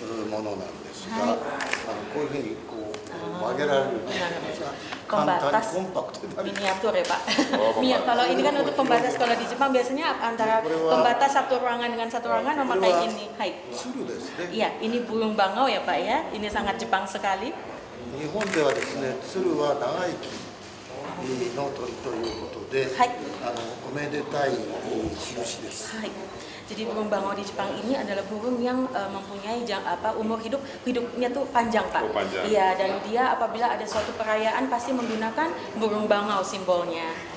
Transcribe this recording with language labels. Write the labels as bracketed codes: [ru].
[ja] ものなんですが、こういうふうにこう曲げられるので簡単に [id] Pembatas [ja] コンパクトになる。 [id] miniatur ya Pak. Kalau ini kan untuk pembatas, kalau di Jepang biasanya antara pembatas satu ruangan dengan satu ruangan memakai ini. Hai. [ja] 鶴ですね。 [id] Iya, ini burung bangau ya Pak ya. Ini sangat Jepang sekali. [ja] 日本ではですね、鶴は長生きの鳥ということで、はいおめでたい印です。 Hai. [id] Jadi burung bangau di Jepang ini adalah burung yang mempunyai umur hidupnya tuh panjang Pak. panjang. Iya, dan dia apabila ada suatu perayaan pasti menggunakan burung bangau simbolnya.